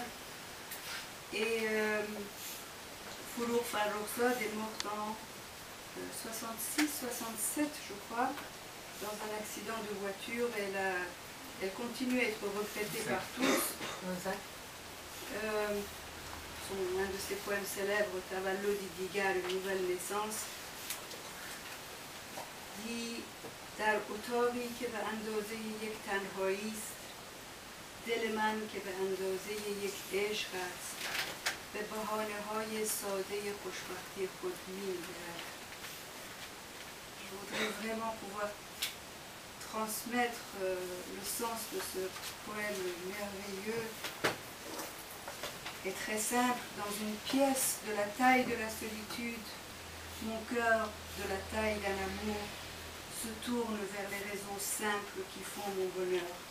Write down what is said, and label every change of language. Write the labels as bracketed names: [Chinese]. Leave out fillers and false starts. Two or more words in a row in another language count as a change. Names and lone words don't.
[French] Et Foulour Farrokhzad est morte en 66-67, je crois, dans un accident de voiture. Elle continue à être regrettée par tous. Un de ses poèmes célèbres, Tavallo di Digar, une nouvelle naissance, dit [Persian] در اتاقی که به اندازه یک تنهایی است دل من که به اندازه یک عشق است به بهانه‌های ساده خوشبختی خود می‌گیرد. [French] Je voudrais vraiment pouvoir transmettre le sens de ce poème merveilleux et très simple. Dans une pièce de la taille de la solitude, mon cœur de la taille d'un amour se tourne vers les raisons simples qui font mon bonheur.